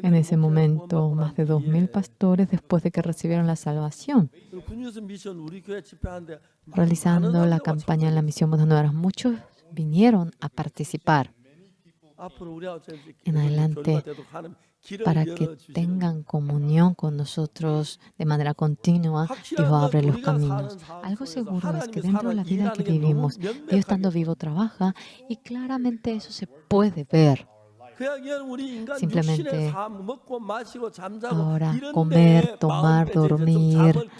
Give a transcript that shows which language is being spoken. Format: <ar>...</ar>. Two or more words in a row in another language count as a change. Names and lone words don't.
<es>En ese</es> <ko>목회를</ko> <es>momento,</es> <ko>구원받고</ko> <es>más de</es> <ko>난</ko> <es>2,000</es> <ko>뒤에</ko> <es>pastores, después de que recibieron la salvación,</es> <ko>군유스 미션 우리 교회 집회하는데</ko> <es>realizando la campaña en la misión Buenas Nuevas, muchos vinieron a participar</es> <ko>앞으로 우리하고</ko> <es>en adelante para que tengan comunión con nosotros de manera continua. Dios abre los caminos. Algo seguro es que dentro de la vida que vivimos, Dios estando vivo trabaja y claramente eso se puede ver. Simplemente ahora comer, tomar, dormir.</es>